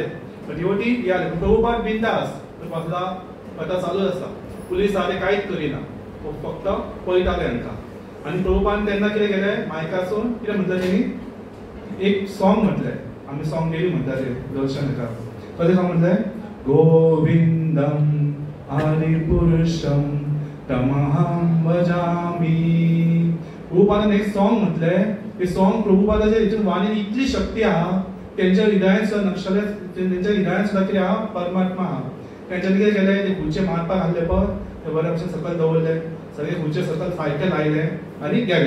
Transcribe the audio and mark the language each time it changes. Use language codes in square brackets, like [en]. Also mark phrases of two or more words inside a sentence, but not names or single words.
[kok] प्रभुपाद बिंदास बसला, कथा चालूच आसा. पुलीस आले कांयच करिना, फक्त पळयताले हांकां. आनी प्रभुपान तेन्ना कितें केलें? मायकासून कितें म्हणलें तेणी? एक सॉंग म्हटलें. आमी [en] song daily [kok] म्हणटाले दर्शन हेका. कशें सॉंग म्हटलें? [sa] गोविंदम आदिपुरुषम तमहं भजामि. [kok] प्रभुपादान एक सॉंग म्हटलें. ते सॉंग प्रभुपादाच्या हितून वाणीन इतली शक्ती आहा, तेंच्या हृदयान सुद्दां तेंच्या हृदयान सुद्दां कितें आहा? परमात्मा आहा. तेंच्यांनी कितें केलें? ते खुर्चे मारपाक आसले पळय ते ते बऱ्या भशेन सकयल दवरले, सगळे खुर्चे सकयल सारके लायले आनी गेले.